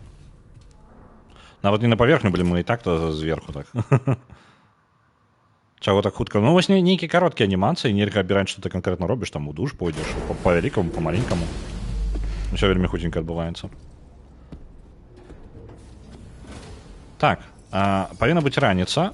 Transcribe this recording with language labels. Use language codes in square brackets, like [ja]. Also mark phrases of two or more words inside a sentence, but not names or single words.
[be] Нават не на поверхню, [ru] блин, мы и так-то зверху так. [be] Чаго так хутка? Ну, вось нейкія кароткія анімацыі, нельга абіраць, што ты канкрэтна робіш, там у душ пойдзеш, па вялікаму, па маленькаму. Усё вельмі хутенька адбываецца. Так, павінна быць раніца.